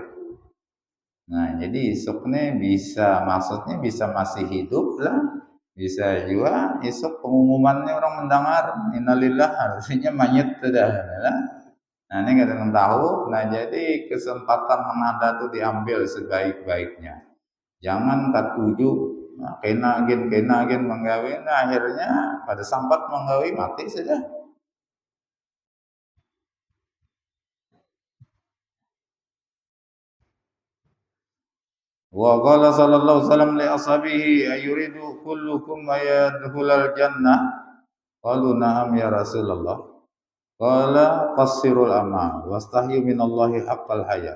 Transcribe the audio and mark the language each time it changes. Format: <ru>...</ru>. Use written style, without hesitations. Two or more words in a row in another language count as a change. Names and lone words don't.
<id>Nah, jadi esok ini bisa, maksudnya bisa masih hidup lah, bisa juga esok pengumumannya orang mendengar innalillah, artinya mayit sudah lah. Nah, ini kadang tahu. Nah, jadi kesempatan menada itu diambil sebaik-baiknya.</id> <bjn>Jangan katuju, nah, kena agen menggawe, nah, akhirnya pada sampat menggawe mati saja.</bjn> <ar>وقال صلى الله عليه وسلم لأصحابه أيريد كلكم أيدخل الجنة? قالوا نعم يا رسول الله. قال قصروا الأمل واستحيوا من الله حق الحياء.</ar>